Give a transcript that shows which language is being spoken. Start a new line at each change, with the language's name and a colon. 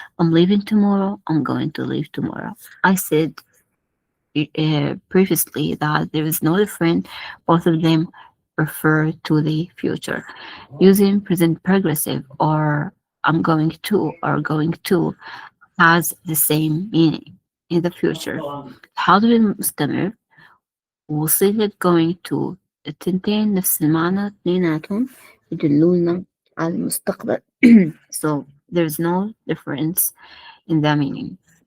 English: I'm leaving tomorrow. I'm going to leave tomorrow. I said previously that there is no difference. Both of them refer to the future. Using present progressive or I'm going to or going to has the same meaning in the future.
Arabic: الحاضر المستمر وصيغة going to التنتين نفس المعنى اثنيناتهم يدلونا على المستقبل.
English: So there's no difference in the meaning.